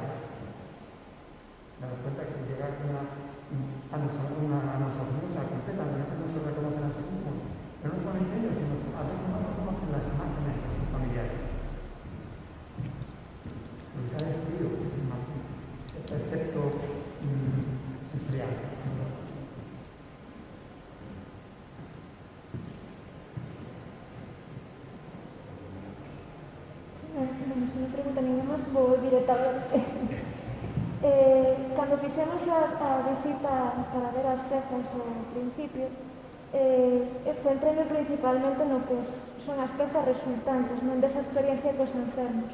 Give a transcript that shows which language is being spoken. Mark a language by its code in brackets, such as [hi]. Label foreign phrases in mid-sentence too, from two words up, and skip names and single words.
[es] Me doy cuenta que llegar a nosotros completa, a veces no se reconocen a sí mismos, pero no solamente ellos, sino a veces no reconocen las imágenes de sus familiares. Lo que se ha destruido es el efecto sensorial. [gl] Se non pregunta ninguén máis, vou directamente. Cando fixemos a visita para ver as pezas ao principio, centrei principalmente no que son as pezas resultantes, non desa experiencia cos enfermos.